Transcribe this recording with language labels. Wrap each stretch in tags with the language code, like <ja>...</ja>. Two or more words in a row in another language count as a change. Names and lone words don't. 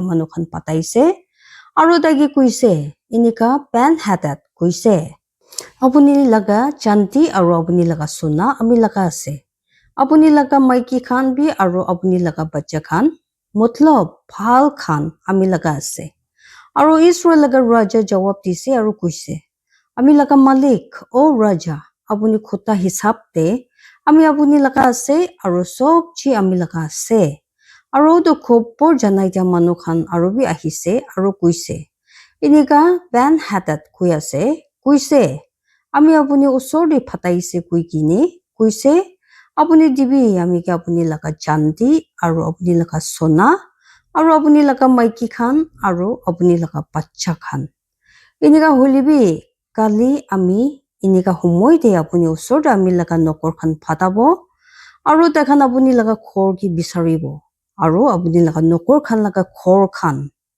<nag>manu khan pataise aru tai ki kuise inika Ben-Hadad kuise apuni laga chanti aru apuni laga sona ami laga ase apuni laga maiki khan bi aru apuni laga bacha khan matlab bhal khan ami laga ase aru Israel laga raja jawab dise aru kuise ami laga malik o raja apuni khota hisab te ami apuni laga ase aru sob chi ami laga ase aru to khopor janai dia manu khan aru bi ahise aru kuise inika Ben-Hadad kui ase kuise ami apuni usor de phataise kui kini kuise apuni dibi ami ke apuni laga chanti aru apuni laga sona aru apuni laga maiki khan aru apuni laga bacha khan inika hulibi kali ami inika humoi de apuni usor de ami laga nokor khan phatabo aru takhan apuni laga khor ki bisaribo aru apuni laga nokor khan laga khor khan</nag>